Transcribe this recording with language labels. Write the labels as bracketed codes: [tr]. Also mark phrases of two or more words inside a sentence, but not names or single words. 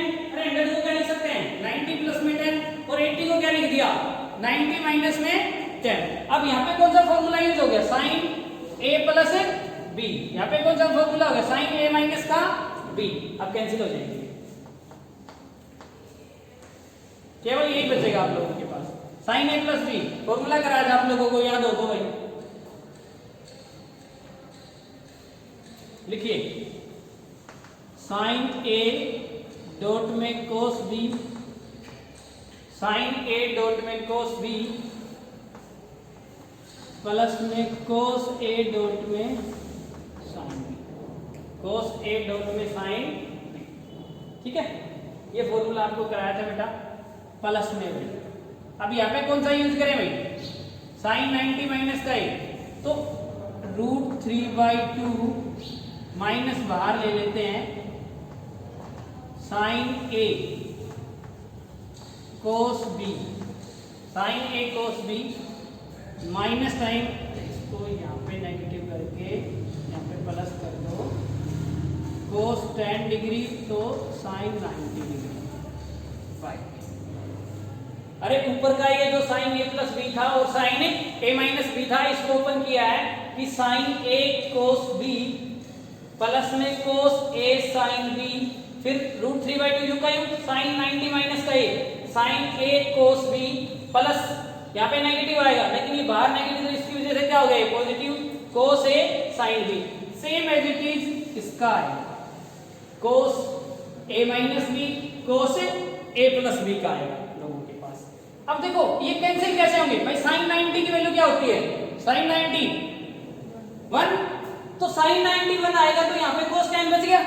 [hi] अरे 100 को क्या लिख सकते हैं 90 प्लस में 10 और 80 को क्या लिख दिया 90 माइनस में 10। अब यहाँ पे कौन सा [en] formula use [hi] हो गया? [en] sin a प्लस b। [hi] यहाँ पे कौन सा फॉर्मूला हो गया? [en] sin a minus [hi] का b। अब कैंसिल हो जाएंगे, केवल यही बचेगा आप लोगों के पास, [en] sin a प्लस b। [hi] फॉर्मूला कराया था आप लोगों को, याद हो तो भाई लिखिए [en] sin a dot [hi] में [en] cos b, sin a dot [hi] में [en] cos b plus [hi] में [en] cos a dot [hi] में [en] sin b, cos a dot [hi] में [en] sin b। [hi] ठीक है, ये फॉर्मूला आपको कराया था बेटा प्लस में भाई। अब यहाँ पे कौन सा यूज करें भाई? [en] sin 90 minus [hi] का है तो √3/2 माइनस बाहर ले लेते हैं [en] sin a cos b, sin a cos b minus time [hi] इसको यहाँ पे नेगेटिव करके यहाँ पे प्लस कर दो, [en] cos 10 degree [hi] तो [en] sin 90 degree 5. [hi] अरे ऊपर का ये जो [en] sin a plus b [hi] था और [en] sin a minus b [hi] था, इसको ओपन किया है कि [en] sin a cos b plus [hi] में [en] cos a sin b, [hi] फिर √3/2 यू का यू [en] sin 90 minus [hi] का a [en] sin a cos b plus [hi] यहाँ पे नेगेटिव आएगा, लेकिन ये बाहर नेगेटिव तो इसकी वजह से क्या हो गया [en] positive cos a sin b. same as it is [hi] इसका आएगा [en] cos a minus b cos a plus b [hi] का आएगा लोगों के पास। अब देखो ये कैंसिल कैसे होंगे भाई? [en] sin 90 [hi] की वैल्यू क्या होती है? [en] sin 90 1 [hi] तो साइन 91 आएगा तो यहाँ पे [en] cos 10 [hi] बच गया।